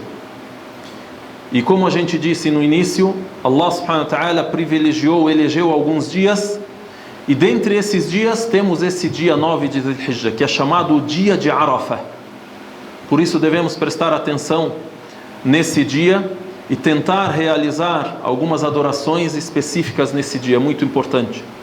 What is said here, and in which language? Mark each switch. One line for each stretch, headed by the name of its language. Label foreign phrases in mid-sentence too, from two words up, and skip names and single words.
Portuguese: E como a gente disse no início, Allah
Arabic: سبحانه وتعالى
Portuguese: privilegiou, elegeu alguns dias, e dentre esses dias temos esse dia 9 de Dhul Hijjah, que é chamado o dia de Arafah. Por isso devemos prestar atenção nesse dia e tentar realizar algumas adorações específicas nesse dia, muito importante.